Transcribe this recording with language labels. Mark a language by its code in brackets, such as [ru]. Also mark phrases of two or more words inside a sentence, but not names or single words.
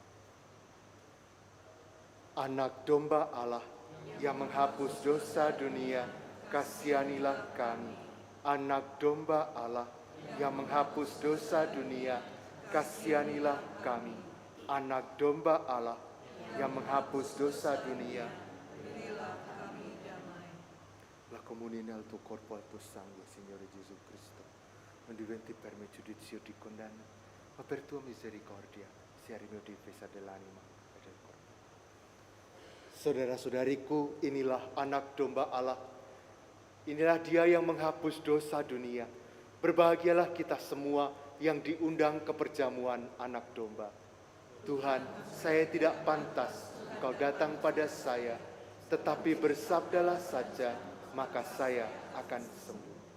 [id] Anak domba Allah yang menghapus dosa dunia, kasihanilah kami. Anak domba Allah yang menghapus dosa dunia, kasihanilah kami. Anak domba Allah yang menghapus dosa dunia, [it] la comunione al tuo corpo e al tuo sangue, Signore Gesù Cristo, non diventi per me giudizio di condanna, ma per tua misericordia sia rimio difesa dell'anima e del corpo. [id] Saudara-saudariku, inilah anak domba Allah. Inilah Dia yang menghapus dosa dunia. Berbahagialah kita semua yang diundang ke perjamuan anak domba. Tuhan, saya tidak pantas Kau datang pada saya, tetapi bersabdalah saja, maka saya akan sembuh.